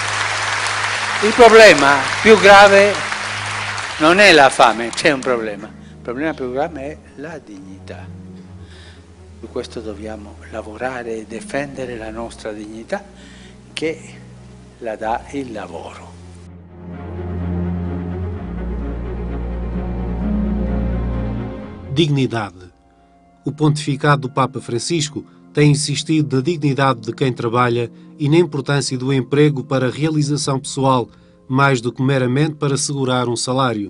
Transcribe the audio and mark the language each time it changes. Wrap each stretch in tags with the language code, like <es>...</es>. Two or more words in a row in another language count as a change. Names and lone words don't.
<it>Il problema più grave non è la fame, c'è un problema, problema più grande è la dignità. Per questo dobbiamo lavorare e difendere la nostra dignità che la dà il lavoro.</it> <pt>Dignidade. O pontificado do Papa Francisco tem insistido na dignidade de quem trabalha e na importância do emprego para a realização pessoal, mais do que meramente para assegurar um salário.</pt>